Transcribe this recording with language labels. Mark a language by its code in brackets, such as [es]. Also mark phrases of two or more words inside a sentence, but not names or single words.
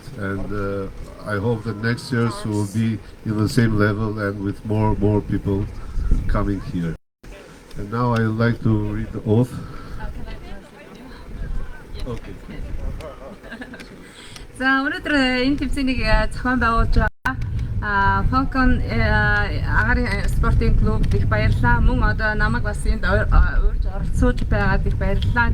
[en] and I hope that next year will be in the same level and with more people coming here. And now I would like to read the oath. Okay. [mn] За өнөөдөр энэ тэмцээнийг зохион байгуулж байгаа Falcon агарын спортын клуб их баярлалаа. Мөн одоо намайг бас энд урьж оролцуулж байгаад их баярлалаа.